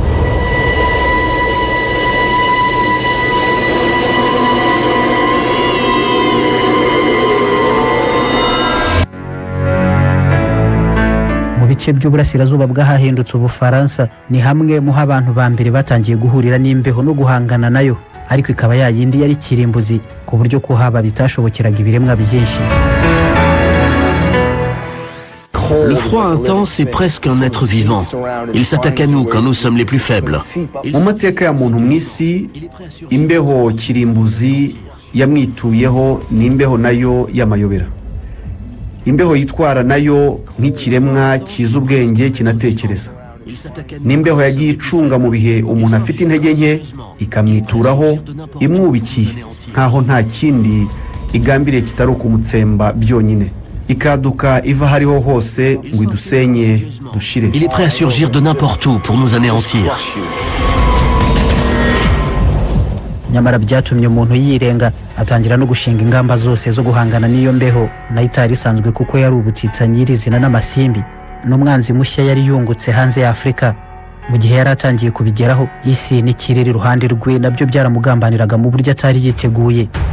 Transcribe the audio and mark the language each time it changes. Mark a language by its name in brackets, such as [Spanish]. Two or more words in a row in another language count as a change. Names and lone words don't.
[Kinyarwanda] Mu bice by'uburasirazuba bw'ahahindutse Ubufaransa ni hamwe mu abantu ba mbere batangiye guhurira n'imbeho no guhangana nayo, ariko ikaba yayindi yari kirimbuzi ku buryo kuhaba bitashobokeraga ibiremwa byinshi. [French] Le froid intense est presque un être vivant. Il s'attaque à nous quand nous sommes les plus faibles. [Kinyarwanda] Mu mateka ya muntu mw'isi, imbeho kirimbuzi yamwituyeho n'imbeho nayo y'amayobera. Imbeho yitwara nayo nk'ikiremwa kiza ubwenge kinatekereza. N'imbeho yagiye icunga mu bihe umuntu afite intege nke, ikamwituraho imwubikiye nkaho nta kindi igambiriye kitari ukumutsemba byonyine, ikaduka iva hariho hose ngo idusenye dushire. [French] Il est prêt à surgir de n'importe où pour nous anéantir. [Kinyarwanda] Nyamara byatumye umuntu yirenga atangira no gushinga ingamba zose zo guhangana n'iyo mbeho nayo itari isanzwe, kuko yari ubutitsa nyirizina n'amasimbi. N'umwanzi mushya yari yungutse hanze ya Afurika. Mu gihe yari atangiye kubigeraho, isi n'ikirere iruhande rwe nabyo byaramugambaniraga mu buryo atari yiteguye.